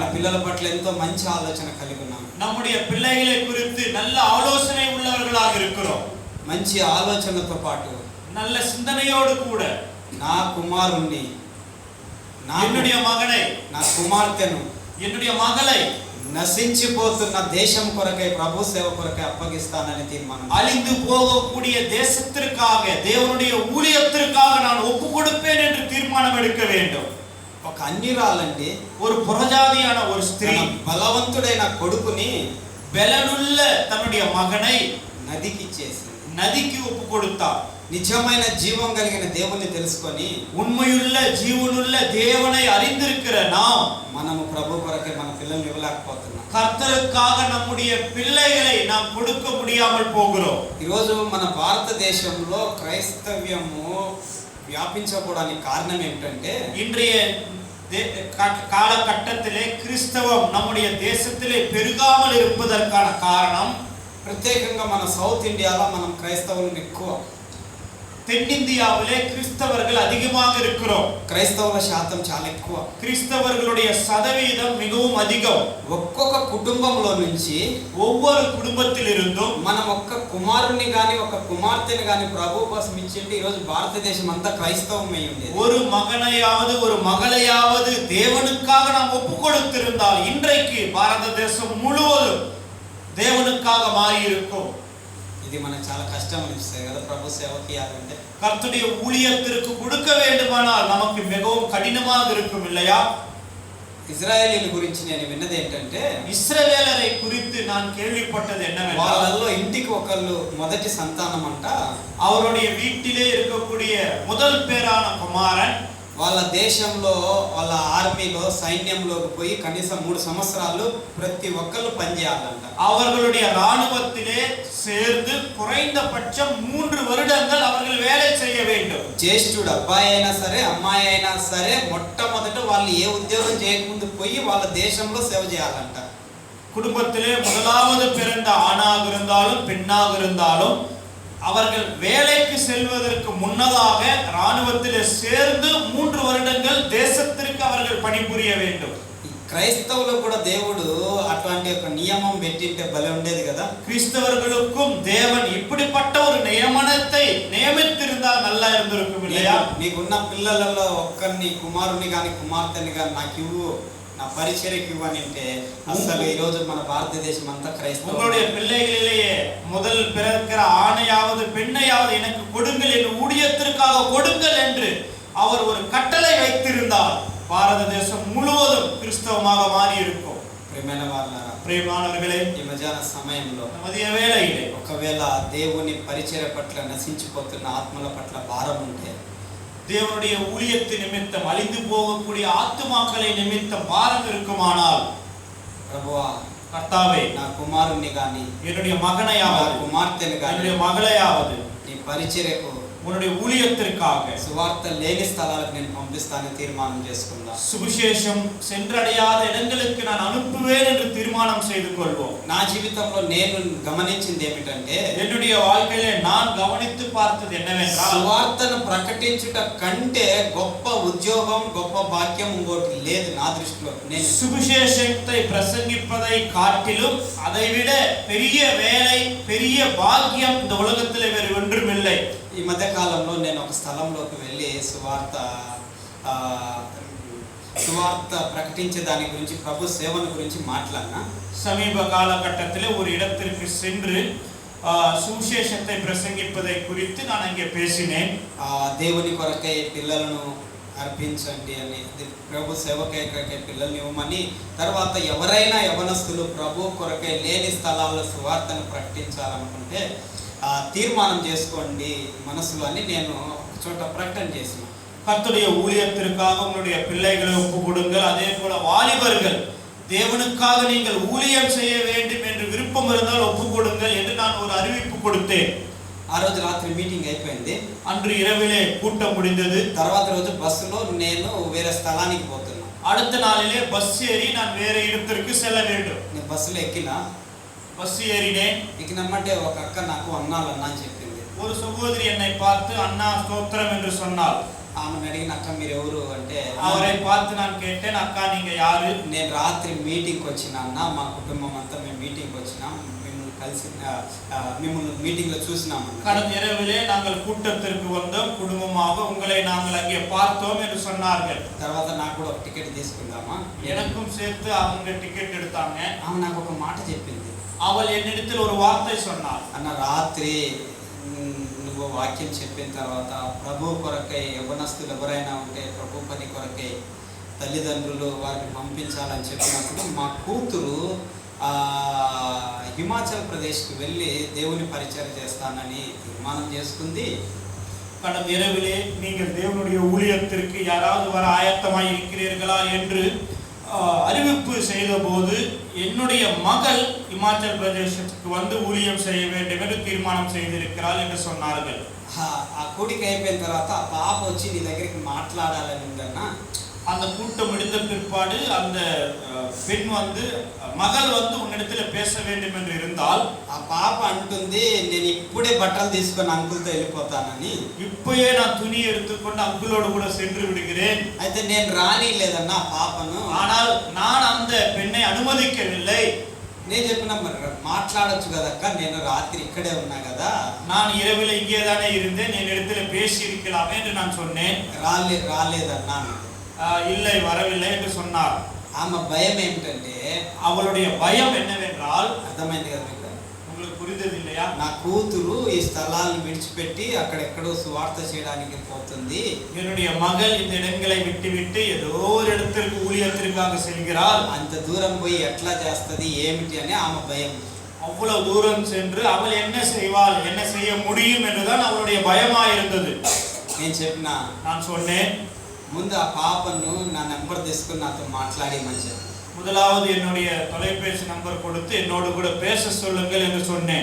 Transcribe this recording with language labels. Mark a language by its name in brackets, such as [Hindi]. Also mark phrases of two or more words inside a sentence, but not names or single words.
[Telugu] పిల్లల పట్ల ఎంతో మంచి ఆలోచన కలిగి ఉన్నాం. [Tamil] நம்முடைய பிள்ளைகளை குறித்து நல்ல ஆலோசனை உள்ளவர்களாக இருக்கிறோம். [Telugu] మంచి ఆలోచనతో పాటు [Tamil] நல்ல சிந்தனையோடு கூட [Telugu] నా కుమారుణ్ణి, [Tamil] என்னுடைய மகனை, [Telugu] నా కుమార్తెను, [Tamil] என்னுடைய மகளை [Telugu] నశించిపోతున్న దేశం కొరకై ప్రభు సేవ కొరకై అప్పగిస్తానని తీర్మానం. [Tamil] அழிந்து போகக்கூடிய தேசத்திற்காக தேவனுடைய ஊழியத்திற்காக நான் ஒப்பு கொடுப்பேன் என்று தீர்மானம் எடுக்க வேண்டும். [Telugu] ఒక అన్యురాలండి [Tamil] ஒரு புறஜாதியான ஒரு ஸ்திரீ [Telugu] తన బలవంతుడైన కొడుకుని [Tamil] బలనుள்ள தன்னுடைய மகனை [Telugu] నదికి ఇచ్చేసింది. [Tamil] நதிக்கு ஒப்பு கொடுத்தார். [Telugu] నిజమైన జీవం కలిగిన దేవుణ్ణి తెలుసుకొని [Tamil] உண்மையுள்ள ஜீவனுள்ள தேவனை அறிந்திருக்கிற நாம் [Telugu] మనము ప్రభు కొరకే మన పిల్లల్ని ఇవ్వలేకపోతున్నాం. [Tamil] கர்த்தருக்காக நம்முடைய பிள்ளைகளை நாம் கொடுக்க முடியாமல் போகிறோம். [Telugu] ఈరోజు మన భారతదేశంలో క్రైస్తవ్యము వ్యాపించకపోవడానికి కారణం ఏమిటంటే [Tamil] இன்றைய காலகட்டத்திலே கிறிஸ்தவம் நம்முடைய தேசத்திலே பெருகாமல் இருப்பதற்கான காரணம் [Telugu] ప్రత్యేకంగా మన సౌత్ ఇండియాలో మనం క్రైస్తవులను ఎక్కువ, [Tamil] தென்னிந்தியாவிலே கிறிஸ்தவர்கள் அதிகமாக இருக்கிறோம். [Telugu] క్రైస్తవుల శాతం చాలా ఎక్కువ. [Tamil] கிறிஸ்தவர்களுடைய சதவீதம் மிகவும் அதிகம். [Telugu] ఒక్కొక్క కుటుంబంలో నుంచి [Tamil] ஒவ்வொரு குடும்பத்திலிருந்தும் [Telugu] మనం ఒక్క కుమారుని గాని ఒక కుమార్తెని గాని ప్రభు కోసం ఇచ్చింది ఈరోజు భారతదేశం అంతా క్రైస్తవమై ఉండేది. [Tamil] ஒரு மகனையாவது ஒரு மகளையாவது தேவனுக்காக நாம் ஒப்பு கொடுத்திருந்தால் இன்றைக்கு பாரத தேசம் முழுவதும் தேவனுக்காக மாறி இருக்கும். [Telugu] ఇది మనకు చాలా కష్టం అనిపిస్తుంది కదా ప్రభు సేవకి ఇవ్వాలంటే. [Tamil] கர்த்தருடைய ஊழியத்திற்கு கொடுக்க வேண்டுமானால் நமக்கு மிகவும் கடினமாக இருக்கும் இல்லையா? [Telugu] ఇజ్రాయేలీల గురించి నేను విన్నది ఏంటంటే [Tamil] இஸ்ரவேலரை குறித்து நான் கேள்விப்பட்டது என்னவென்றால் [Telugu] వాళ్ళల్లో ఇంటికి ఒకళ్ళు మొదటి సంతానం అంట [Tamil] அவருடைய வீட்டிலே இருக்கக்கூடிய முதல் பேரான குமாரன் [Telugu] వాళ్ళ దేశంలో వాళ్ళ ఆర్మీలో సైన్యంలోకి పోయి కనీసం 3 సంవత్సరాలు ప్రతి ఒక్కళ్ళు పనిచేయాలంట. [Tamil] அவர்களுடைய ராணுவத்திலே சேர்ந்து குறைந்தபட்சம் 3 வருடங்கள் அவர்கள் வேலை செய்ய வேண்டும். [Telugu] జ్యేష్ఠుడు అబ్బాయి అయినా సరే అమ్మాయి అయినా సరే మొట్టమొదట వాళ్ళు ఏ ఉద్యోగం చేయకముందు పోయి వాళ్ళ దేశంలో సేవ చేయాలంట. [Tamil] குடும்பத்திலே முதலாவது பிறந்த ஆணாக இருந்தாலும் பெண்ணாக இருந்தாலும் அவர்கள் வேலைக்கு செல்வதற்கு முன்னதாக ராணுவத்திலே சேர்ந்து 3 வருடங்கள் தேசத்திற்கு அவர்கள் பணிபுரிய வேண்டும். [Telugu] క్రైస్తవులకు కూడా దేవుడు అట్లాంటి ఒక నియమం పెట్టింటే భలే ఉండేది కదా. [Tamil] கிறிஸ்தவர்களுக்கும் தேவன் இப்படிப்பட்ட ஒரு நியமனத்தை நியமித்திருந்தால் நல்லா இருந்திருக்கும் இல்லையா? [Telugu] నీకున్న పిల్లలలో ఒక్కరిని కుమారుని గాని కుమార్తెని గాని నాకు ఇవ్వు, నా పరిచర్యకి ఇవ్వు అని అంటే అసలు ఈ రోజు మన భారతదేశం అంతా క్రైస్తవం. [Tamil] உங்களுடைய பிள்ளைகளிலேயே முதல் பிறக்கிற ஆணையாவது பெண்ணையாவது எனக்கு கொடுங்கள், என் ஊழியத்திற்காக கொடுங்கள் என்று அவர் ஒரு கட்டளை வைத்திருந்தால் பாரத தேசம் முழுவதும் கிறிஸ்தவமாக மாறி இருக்கும். [Telugu] ప్రియమైన వారలారా, [Tamil] ప్రియమానవர்களே, [Telugu] ఈ మధ్యాహ్న సమయంలో [Tamil] மத்திய வேளையிலே [Telugu] ఒకవేళ దేవుని పరిచర్య పట్ల నశించిపోతున్న ఆత్మల పట్ల భారం ఉంటే, [Tamil] தேவனுடைய ஊழியத்து நிமித்தம் அழிந்து போகக்கூடிய ஆத்துமாக்களை நிமித்தம் பாரம் இருக்குமானால், [Telugu] ప్రభువా [Tamil] கர்த்தாவே [Telugu] నా కుమారుని గాని [Tamil] என்னுடைய [Telugu] నా [Tamil] மகனையாவது [Telugu] కుమార్తెని గాని [Tamil] என்னுடைய மகளையாவது [Telugu] నీ పరిచర్యకు [Tamil] உன்னுடைய ஊழியத்திற்காக [Telugu] సువార్త లేని స్థలాలకు నేను పంపిస్తానని తీర్మానం చేసుకుందాం. [Tamil] சுவிசேஷம் சென்றடையாத இடங்களுக்கு நான் அனுப்புவேன் என்று தீர்மானம் செய்து கொள்வோம். [Telugu] నా జీవితంలో నేను గమనించింది ఏమిటంటే [Tamil] என்னுடைய வாழ்க்கையிலே நான் கவனித்து பார்த்தது என்னவென்றால் [Telugu] సువార్తను ప్రకటించుట కంటే గొప్ప ఉద్యోగం గొప్ప భాగ్యం ఇంకోటి లేదు నా దృష్టిలో. నేను [Tamil] சுவிசேஷத்தை பிரசங்கிப்பதை காட்டிலும் அதைவிட பெரிய வேலை பெரிய பாக்கியம் இந்த உலகத்தில் வேறு ஒன்றும் இல்லை. [Telugu] ఈ మధ్య కాలంలో నేను ఒక స్థలంలోకి వెళ్ళి సువార్త ప్రకటించే దాని గురించి ప్రభు సేవను గురించి మాట్లాడినా. [Tamil] சமீப காலகட்டத்தில் ஒரு இடத்திற்கு சென்று சுவிசேஷத்தை பிரசங்கிப்பதை குறித்து நான் அங்கே பேசினேன். [Telugu] దేవుని కొరకై పిల్లలను అర్పించండి అని, ప్రభు సేవకై పిల్లల్ని ఇవ్వమని, తర్వాత ఎవరైనా యవనస్తులు ప్రభు కొరకై లేని స్థలాల్లో సువార్తను ప్రకటించాలనుకుంటే తీర్మానం చేసుకోండి మనసులో అని నేను ఒక చోట ప్రకటన చేసిన. [Tamil] கர்த்தருடைய ஊழியத்திற்காக உங்களுடைய பிள்ளைகளை ஒப்பு கொடுங்கள். அதே போல வாலிபர்கள் தேவனுக்காக நீங்கள் ஊழியம் செய்ய வேண்டும் என்று விருப்பம் இருந்தால் ஒப்பு கொடுங்கள் என்று நான் ஒரு அறிவிப்பு கொடுத்தேன். [Telugu] ఆ రోజు రాత్రి మీటింగ్ అయిపోయింది. [Tamil] அன்று இரவிலே கூட்டம் முடிந்தது. [Telugu] తర్వాత రోజు బస్సులో నేను వేరే స్థలానికి పోతున్నా. [Tamil] அடுத்த நாளிலே பஸ் ஏறி நான் வேற இடத்திற்கு செல்ல வேண்டும். [Telugu] నేను బస్సులో ఎక్కినా. [Tamil] பஸ் ஏறினேன். [Telugu] ఎక్కినమ్మంటే ఒక అక్క నాకు అన్నాలు అన్నా అని చెప్పింది. [Tamil] ஒரு சகோதரி என்னை பார்த்து அண்ணா ஸ்தோத்திரம் என்று சொன்னாள். [Telugu] ఆమెను అడిగిన అక్క మీరు ఎవరు అంటే, [Tamil] அவரை பார்த்து நான் கேட்டேன், அக்கா நீங்க யாரு? [Telugu] నేను రాత్రి మీటింగ్కి వచ్చిన అన్న, మా కుటుంబం అంతా మేము మీటింగ్కి వచ్చినాం, మిమ్మల్ని కలిసి మిమ్మల్ని మీటింగ్లో చూసినాము. [Tamil] கடந்த இரவிலே நாங்கள் கூட்டத்திற்கு வந்தோம், குடும்பமாக உங்களை நாங்கள் அங்கே பார்த்தோம் என்று சொன்னார்கள். [Telugu] తర్వాత నాకు కూడా ఒక టికెట్ తీసుకుందామా, [Tamil] எனக்கும் சேர்த்து அவங்க டிக்கெட் எடுத்தாங்க. [Telugu] ఆమె నాకు ఒక మాట చెప్పింది. [Tamil] அவள் என்னிடத்தில் ஒரு வார்த்தை சொன்னாள். [Telugu] అన్న రాత్రి నువ్వు వాక్యం చెప్పిన తర్వాత ప్రభు కొరకై యవనస్తులు ఎవరైనా ఉంటే ప్రభు పని కొరకై తల్లిదండ్రులు వారిని పంపించాలని చెప్పినప్పుడు మా కూతురు హిమాచల్ ప్రదేశ్కి వెళ్ళి దేవుని పరిచయం చేస్తానని తీర్మానం చేసుకుంది. [Tamil] கடந்த இரவிலே நீங்கள் தேவனுடைய ஊழியத்திற்கு யாராவது வர ஆயத்தமாய் இருக்கிறீர்களா என்று அறிவிப்பு செய்த போது என்னுடைய மகள் இமாச்சல் பிரதேசத்துக்கு வந்து ஊழியம் செய்ய வேண்டும் என்று தீர்மானம் செய்திருக்கிறாள் என்று சொன்னார்கள். [Telugu] ఆ కూడిక అయిపోయిన తర్వాత ఆ పాప వచ్చి నీ దగ్గరికి మాట్లాడాలని ఉందన్నా. [Tamil] அந்த கூட்டம் முடிந்த பிற்பாடு அந்த பெண் வந்து மகள் வந்து உன்னிடத்துல பேச வேண்டும் என்று இருந்தால் [Telugu] ఆ పాప అంటుంది నేను ఇప్పుడే బట్టలు తీసుకొని అంకుల్తో వెళ్ళిపోతానని. [Tamil] இப்பயே நான் துணி எடுத்துக்கொண்டு அங்குலோடு கூட சென்று விடுகிறேன். [Telugu] అయితే నేను రానిలేదన్నా పాపను. [Tamil] ஆனால் நான் அந்த பெண்ணை அனுமதிக்கவில்லை. [Telugu] నేను చెప్పిన మరి మాట్లాడొచ్చు కదక్క, నేను రాత్రి ఇక్కడే ఉన్నా కదా, [Tamil] நான் இரவில் இங்கே தானே இருந்தேன், என் இடத்துல பேசி இருக்கலாமே என்று நான் சொன்னேன். [Telugu] రాలేదన్నా. [Tamil] இல்லை வரவில்லை என்று சொன்னார். [Telugu] ఆమె భయం ఏమిటంటే, [Tamil] அவளுடைய பயம் என்னவென்றால், [Telugu] అర్థమైంది కదా మీకు, [Tamil] உங்களுக்கு புரிந்தது இல்லையா, [Telugu] నా కూతురు ఈ స్థలాలను విడిచిపెట్టి అక్కడెక్కడో సువార్త చేయడానికి పోతుంది, [Tamil] என்னுடைய மகள் இந்த இடங்களை விட்டு ஏதோ ஒரு இடத்திற்கு ஊழியத்திற்காக செல்கிறாள், [Telugu] అంత దూరం పోయి ఎట్లా చేస్తుంది ఏమిటి అని ఆమె భయం. [Tamil] அவ்வளவு தூரம் சென்று அவள் என்ன செய்வாள், என்ன செய்ய முடியும் என்றுதான் அவளுடைய பயமா இருந்தது. [Telugu] నేను చెప్పిన, [Tamil] நான் சொன்னேன், [Telugu] ముందు ఆ పాపను నా నెంబర్ తీసుకుని నాతో మాట్లాడమని చెప్పి, [Tamil] முதலாவது என்னுடைய தொலைபேசி நம்பர் கொடுத்து என்னோடு கூட பேச சொல்லுங்கள் என்று சொன்னேன்.